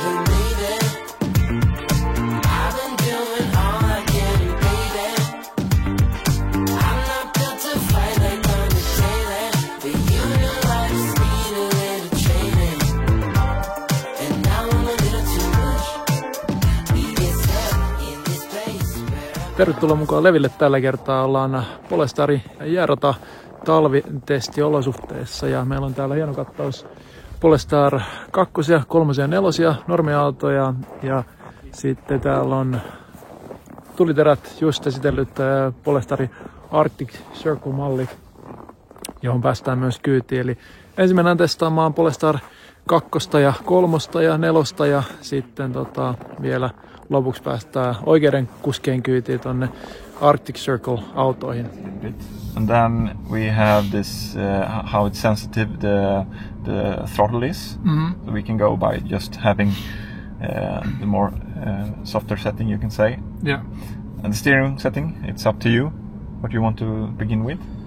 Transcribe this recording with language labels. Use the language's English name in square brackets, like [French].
[English] And baby, I've been doing all I can, and baby, I'm not built to fight like Undertaker, but you know I just need a little training, and now I'm a little too much. We get stuck in this place where [Finnish] Tervetuloa mukaan Leville. Tällä kertaa ollaan Polestari jäärata talvitestiolosuhteissa ja meillä on täällä hieno kattaus Polestar 2, 3 ja 4 normiautoja ja sitten täällä on tuliterät just esitellyt Polestari Arctic Circle-malli, johon päästään myös kyytiin. Eli ensin mennään testaamaan Polestar 2 ja 3 ja 4 ja sitten vielä lopuksi päästään oikeiden kuskien kyytiin tonne Arctic Circle-autoihin. [English] And then we have this how it's sensitive the throttle is. So we can go by just having the more softer setting, you can say. Yeah. And the steering setting, it's up to you. What you want to begin with?